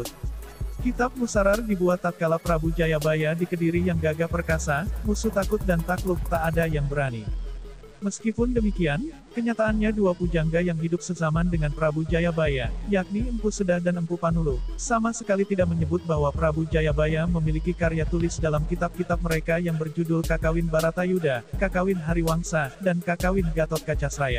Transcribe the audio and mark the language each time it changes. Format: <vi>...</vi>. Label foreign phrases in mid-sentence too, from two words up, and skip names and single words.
<id>Kitab Musarar dibuat tatkala Prabu Jayabaya di Kediri yang gagah perkasa, musuh takut dan takluk tak ada yang berani. Meskipun demikian, kenyataannya dua pujangga yang hidup sezaman dengan Prabu Jayabaya, yakni Empu Sedah dan Empu Panulu, sama sekali tidak menyebut bahwa Prabu Jayabaya memiliki karya tulis dalam kitab-kitab mereka yang berjudul Kakawin Baratayuda, Kakawin Hariwangsa, dan Kakawin Gatot Kacasraya.</id>